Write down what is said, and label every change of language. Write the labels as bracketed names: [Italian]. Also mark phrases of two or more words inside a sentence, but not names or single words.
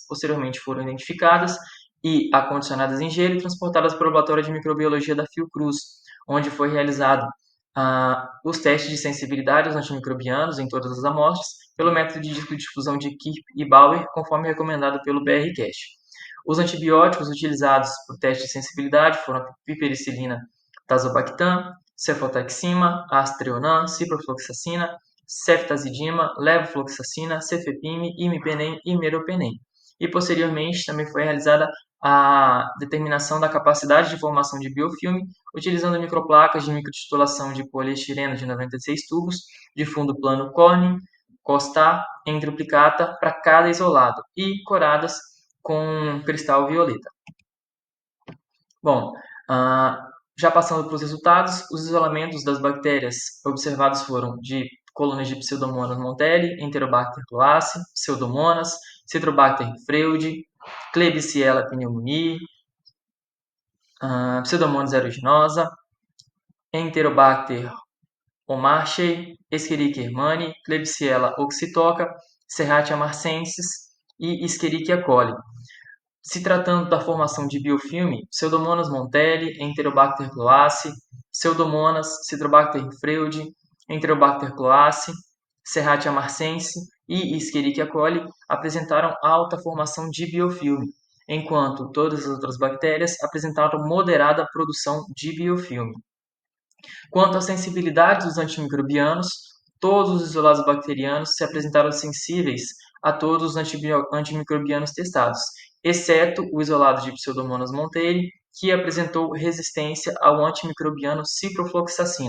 [Portuguese] Posteriormente foram identificadas e acondicionadas em gelo e transportadas para o laboratório de microbiologia da Fiocruz, onde foi realizado os testes de sensibilidade aos antimicrobianos em todas as amostras, pelo método de difusão de Kirp e Bauer, conforme recomendado pelo BRCast. Os antibióticos utilizados para o teste de sensibilidade foram a pipericilina tazobactam, cefotaxima, astreonam, ciprofloxacina, ceftazidima, levofloxacina, cefepime, imipenem e meropenem. E posteriormente também foi realizada a determinação da capacidade de formação de biofilme utilizando microplacas de microtitulação de poliestireno de 96 tubos de fundo plano Corning, Costar em triplicata para cada isolado e coradas com cristal violeta. Bom, já passando para os resultados, os isolamentos das bactérias observados foram de colônias de Pseudomonas montelli, Enterobacter cloaci, Pseudomonas, Citrobacter freudi, Klebsiella pneumoniae, Pseudomonas aeruginosa, Enterobacter omarchei, Escherichia hermani, Klebsiella oxytoca, Serratia marcensis e Escherichia coli. Se tratando da formação de biofilme, Pseudomonas montelli, Enterobacter cloaci, Pseudomonas, Citrobacter freudi, Enterobacter cloaci, Serratia marcensis e Escherichia coli apresentaram alta formação de biofilme, enquanto todas as outras bactérias apresentaram moderada produção de biofilme. Quanto à sensibilidade dos antimicrobianos, todos os isolados bacterianos se apresentaram sensíveis a todos os antimicrobianos testados, exceto o isolado de Pseudomonas montelli, que apresentou resistência ao antimicrobiano ciprofloxacina.